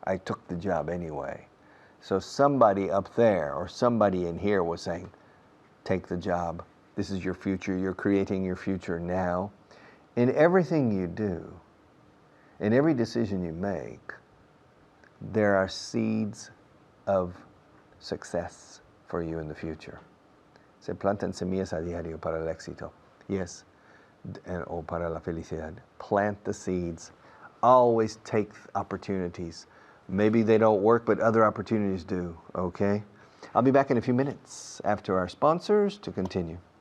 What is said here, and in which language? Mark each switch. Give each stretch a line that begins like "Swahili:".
English: I took the job anyway. So somebody up there or somebody in here was saying, take the job. This is your future. You're creating your future now. In everything you do, in every decision you make, there are seeds of success for you in the future.
Spanish: Se plantan semillas a diario para el éxito.
English: Yes,
Spanish: o para la felicidad.
English: Plant the seeds. Always take opportunities. Maybe they don't work, but other opportunities do, okay? I'll be back in a few minutes after our sponsors to continue.